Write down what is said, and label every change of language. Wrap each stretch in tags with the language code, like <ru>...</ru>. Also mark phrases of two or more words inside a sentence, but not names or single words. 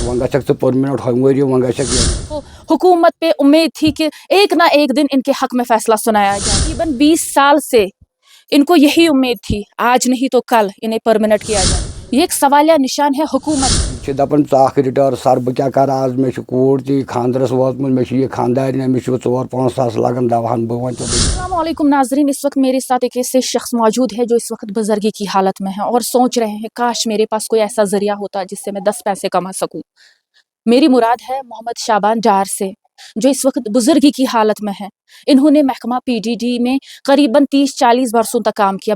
<hi>तो हुकूमत पे उम्मीद थी कि एक ना एक दिन इनके हक में फैसला सुनाया जाए। तकरीबन 20 साल से इनको यही उम्मीद थी, आज नहीं तो कल इन्हें परमानेंट किया जाए। ये एक सवालिया निशान है हुकूमत।</hi> <ks>दपन चाख रिटायर सर बह क्या कर आज मे कूर ती खानदरस वोतमुत मे ये खानदार 4-5 साल लगन दवाहन बह वन।</ks> <ar>السلام عليكم</ar> <hi>नाजरीन, इस वक्त मेरे साथ एक ऐसे शख्स मौजूद है जो इस वक्त बुजुर्गी की हालत में है और सोच रहे हैं काश मेरे पास कोई ऐसा जरिया होता जिससे मैं 10 पैसे कमा सकूं। मेरी मुराद है मोहम्मद शाबान डार से, जो इस वक्त बुजुर्गी की हालत में है। इन्होंने महकमा पीडीडी में करीबन 30-40 वर्षों तक काम किया।</hi>